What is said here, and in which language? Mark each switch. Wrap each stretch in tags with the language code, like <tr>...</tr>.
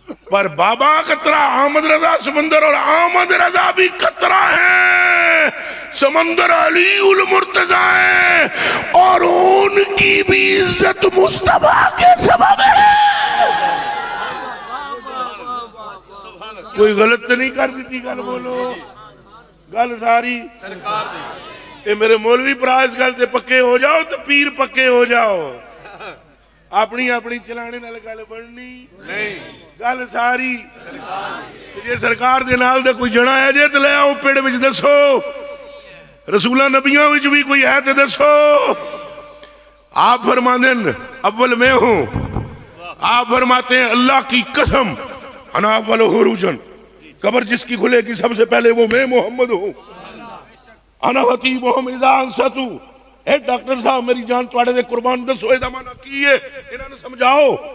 <ur>پر بابا قطرہ, احمد رضا سمندر, اور احمد رضا بھی قطرہ ہے, سمندر علی المرتضی ہے, اور ان کی بھی عزت مصطفیٰ کے سبب ہے.</ur> <pa>کوئی غلط تو نہیں کر دیتی گل, بولو گل ساری سرکار دی. اے میرے مولوی پرا اس گل تے پکے ہو جاؤ تو پیر پکے ہو جاؤ. اپنی اپنی چلانے نال گل بننی نہیں, گل ساری جے سرکار دے نال دے کوئی جنا ہے جے تے لے آؤ پیڑ وچ دسو. رسولاں نبیاں وچ بھی کوئی ہے تے دسو. آپ فرماندے ہیں اول میں ہوں,</pa> <ur>آپ فرماتے ہیں اللہ کی قسم انا اول خروجن, قبر جس کی کھلے گی سب سے پہلے وہ میں محمد ہوں.</ur> <ar>انا خطیبہم اذا انصتو,</ar> <pa>اے ڈاکٹر صاحب میری جان تواڈے دے قربان دسو اے دا معنی کی ہے, انہاں نے سمجھاؤ.</pa>